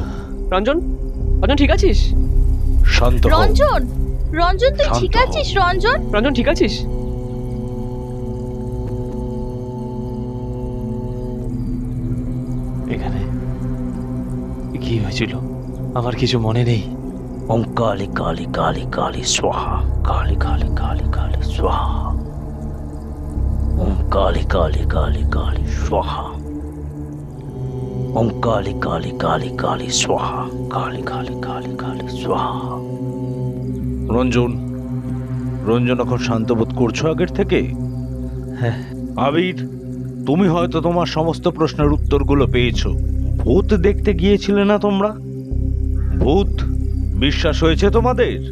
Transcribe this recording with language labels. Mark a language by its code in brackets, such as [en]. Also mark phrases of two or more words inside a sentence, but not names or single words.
[bn] রঞ্জন, রঞ্জন ঠিক আছিস? শান্ত হও। রঞ্জন, রঞ্জন তুই শান্ত ঠিক হও। আছিস রঞ্জন? রঞ্জন ঠিক আছিস? এখানে কি হয়েছিল আমার কিছু মনে নেই। [sa] ওম কালি কালি কালি কালি স্বাহা, কালি কালি কালি কালি স্বাহা। ওম কালি কালি কালি কালি স্বাহা। ওম কালি কালি কালি কালি স্বাহা, কালি কালি কালি কালি স্বাহা। [bn] রঞ্জন, রঞ্জন এখন শান্ত বোধ করছো আগের থেকে? হ্যাঁ। আবির, তুমি হয়তো তোমার সমস্ত প্রশ্নের উত্তরগুলো পেয়েছো। ভূত দেখতে গিয়েছিলে না তোমরা? ভূত বিশ্বাস হয়েছে তোমাদের?